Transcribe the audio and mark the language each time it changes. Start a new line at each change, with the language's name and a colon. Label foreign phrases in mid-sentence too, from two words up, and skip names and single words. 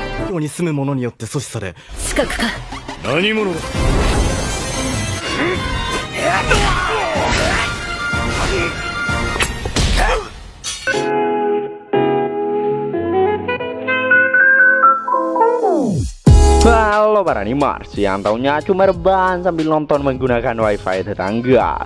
Japanese: こに住む者によって阻止され、資格か。何者だ。
Indonesian: Halo para animars yang taunya cuma rebahan sambil nonton menggunakan wifi tetangga.